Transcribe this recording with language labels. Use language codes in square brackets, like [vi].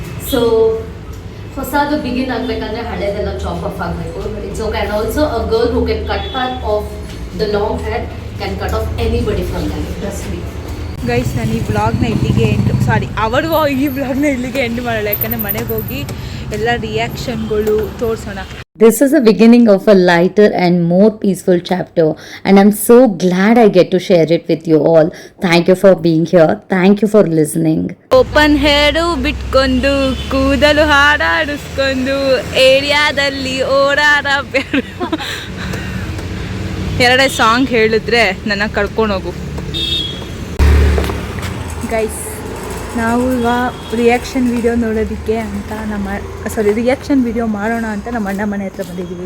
[kn] So ಹೊಸದು begin ಆಗಬೇಕಂದ್ರೆ ಹಳೇದೆಲ್ಲ chop of ಆಗಬೇಕು. [en] It's okay. And also a girl who can cut off the long hair can cut off anybody from that. Trust me. [kn] Guys, ನಾನು ಈ ವ್ಲಾಗ್ನ ಇಲ್ಲಿಗೆ ಈ ವ್ಲಾಗ್ನ ಇಲ್ಲಿಗೆ ಎಂಡ್ ಮಾಡೋಣ. ಯಾಕಂದರೆ ಮನೆಗೆ ಹೋಗಿ ಎಲ್ಲ ರಿಯಾಕ್ಷನ್ಗಳು ತೋರಿಸೋಣ. [en] This is the beginning of a lighter and more peaceful chapter, and I'm so glad I get to share it with you all. Thank you for being here. Thank you for listening. [kn] Open ಹೇರು ಬಿಟ್ಕೊಂಡು ಕೂದಲು ಹಾಡಾಡಿಸ್ಕೊಂಡು ಏರಿಯಾದಲ್ಲಿ ಓಡಾಡಬೇಡ. ಎರಡೇ song ಹೇಳಿದ್ರೆ ನನ್ನ ಕರ್ಕೊಂಡೋಗು. Guys, ನಾವು ಈಗ reaction video ನೋಡೋದಕ್ಕೆ ಅಂತ ರಿಯಾಕ್ಷನ್ ವಿಡಿಯೋ ಮಾಡೋಣ ಅಂತ ನಮ್ಮ ಅಣ್ಣ ಮನೆ ಹತ್ರ ಬಂದಿದ್ದೀವಿ.